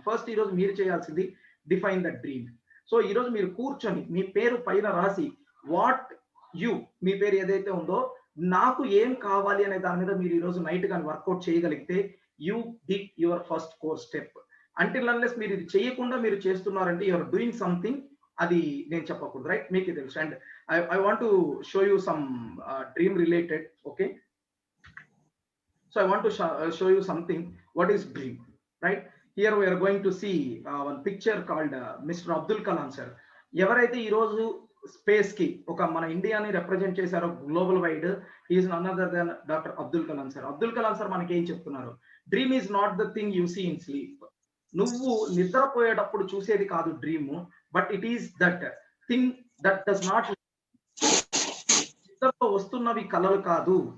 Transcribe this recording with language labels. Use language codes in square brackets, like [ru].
[te] First ఈ రోజు మీరు చేయాల్సింది [en] Define the dream. [te] సో ఈ రోజు మీరు కూర్చొని మీ పేరు పైన రాసి వాట్ యు, మీ పేరు ఏదైతే ఉందో నాకు ఏం కావాలి అనే దాని మీద మీరు ఈ రోజు నైట్ కానీ వర్కౌట్ చేయగలిగితే [en] You did your first core step. [te] Until unless మీరు ఇది చేయకుండా మీరు చేస్తున్నారంటే [en] you're doing something, [te] అది నేను చెప్పకూడదు, రైట్? మీకు తెలుసు. [en] And I want to show you some dream related, okay? So I want to show you something, what is dream, right? Here we are going to see one picture called Mr. Abdul Kalam sir. [te] ఎవరైతే ఈ రోజు space కి ఒక మన ఇండియాని represent చేశారో global wide, [en] is none other than [te] doctor Abdul Kalam sir. Abdul Kalam sir మనకి ఏం చెప్తున్నారు, [en] Dream is not the thing you see in sleep. [te] నువ్వు నిద్రపోయేటప్పుడు చూసేది కాదు dream, [en] but it is that thing that does not, [te] నిద్రలో వస్తున్నవి కలలు కాదు.